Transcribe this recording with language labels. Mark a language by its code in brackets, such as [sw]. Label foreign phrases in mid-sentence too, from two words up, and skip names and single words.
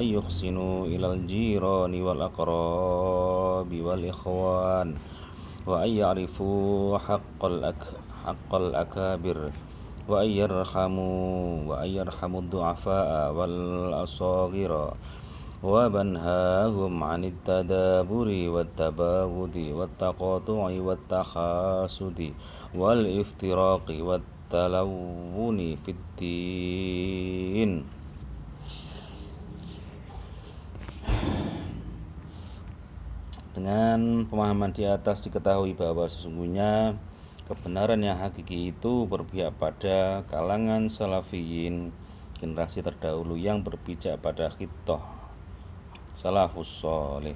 [ar] أن يحسن إلى الجيران والأقارب والإخوان وأن يعرف حق الأكابر وأن يرحم الضعفاء والأصاغر وأن ينهاهم عن التدابر والتباغض والتقاطع والتحاسد والافتراق والتلون في الدين. [id] Dengan pemahaman di atas diketahui bahwa sesungguhnya kebenaran yang hakiki itu berpihak pada kalangan salafiyin, generasi terdahulu yang berpijak pada khittah [ar] السلف الصالح.